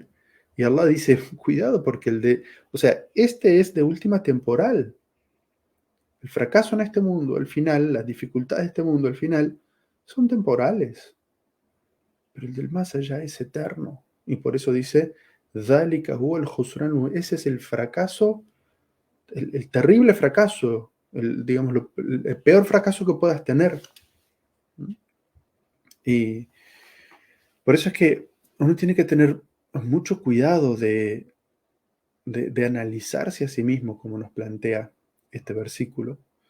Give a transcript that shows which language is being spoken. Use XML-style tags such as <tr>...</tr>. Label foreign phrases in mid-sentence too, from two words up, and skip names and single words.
<es>Y Allah dice, cuidado porque o sea, este es de última temporal. El fracaso en este mundo, al final, las dificultades de este mundo, al final, son temporales. Pero el del más allá es eterno. Y por eso dice,</es> <ar>ذَلِكَ هُوَ الْخُسْرَانُ,</ar> <es>ese es el fracaso, el terrible fracaso, digamos, el peor fracaso que puedas tener. Y por eso es que uno tiene que tener mucho cuidado de analizarse a sí mismo, como nos plantea este versículo,</es>